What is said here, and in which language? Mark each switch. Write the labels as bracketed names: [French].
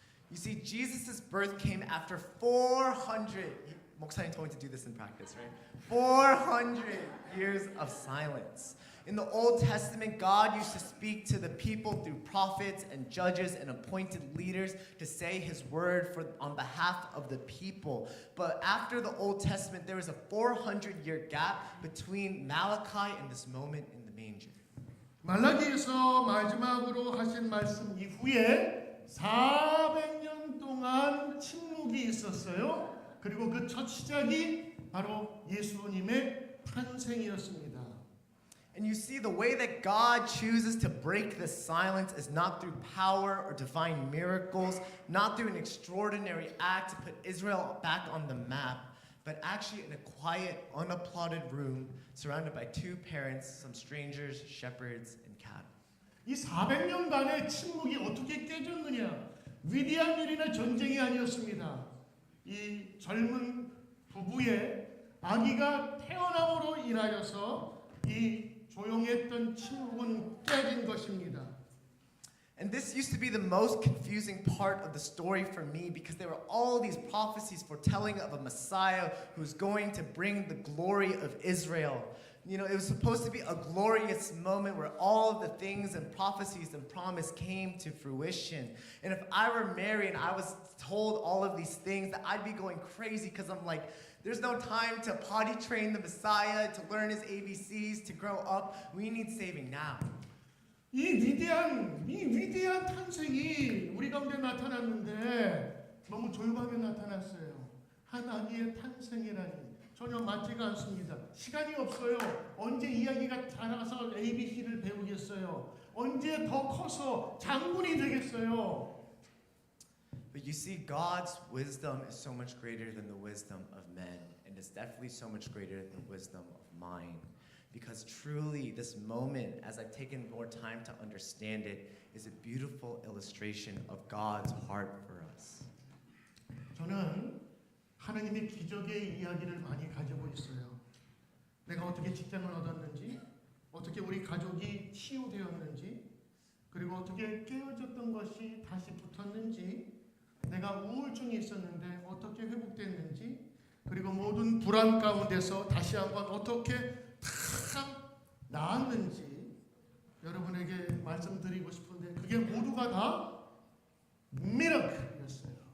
[English] You see, Jesus' birth came after 400. 목사님 told me to do this in practice, right? 400 years of silence. In the Old Testament, God used to speak to the people through prophets and judges and appointed leaders to say his word on behalf of the people. But after the Old Testament, there was a 400-year gap between Malachi and this moment in the manger. [Korean] 말라기에서 마지막으로 하신 말씀 이후에 400년 동안 침묵이 있었어요. 그리고 그 첫 시작이 바로 예수님의 탄생이었습니다. [English] And you see, the way that God chooses to break the silence is not through power or divine miracles, not through an extraordinary act to put Israel back on the map, but actually in a quiet, unapplauded room surrounded by two parents, some strangers, shepherds, and cattle. [Korean] 이 400년간의 침묵이 어떻게 깨졌느냐? 위대한 일이나 전쟁이 아니었습니다. 이 젊은 부부의 아기가 태어남으로 인하여서 이 조용했던 침묵은 깨진 것입니다. [English] And this used to be the most confusing part of the story for me because there were all these prophecies foretelling of a Messiah who's going to bring the glory of Israel. You know, it was supposed to be a glorious moment where all of the things and prophecies and promise came to fruition. And if I were Mary and I was told all of these things, that I'd be going crazy because I'm like, there's no time to potty train the Messiah, to learn his ABCs, to grow up. We need saving now. [Korean] 이 위대한 탄생이 우리 가운데 나타났는데 너무 조용하게 나타났어요. 한 아기의 탄생이라니 전혀 맞지가 않습니다. 시간이 없어요. 언제 이야기가 자라서 ABC를 배우겠어요. 언제 더 커서 장군이 되겠어요. [English] But you see, God's wisdom is so much greater than the wisdom of men, and it's definitely so much greater than the wisdom of mine. Because truly, this moment, as I've taken more time to understand it, is a beautiful illustration of God's heart for us. [Korean] 저는 하나님의 기적의 이야기를 많이 가지고 있어요. 내가 어떻게 직장을 얻었는지, 어떻게 우리 가족이 치유되었는지, 그리고 어떻게 깨어졌던 것이 다시 붙었는지, 내가 우울증이 있었는데 어떻게 회복됐는지, 그리고 모든 불안 가운데서 다시 한번 어떻게 다 나았는지 여러분에게 말씀드리고 싶은데 그게 모두가 다 미라클이었어요.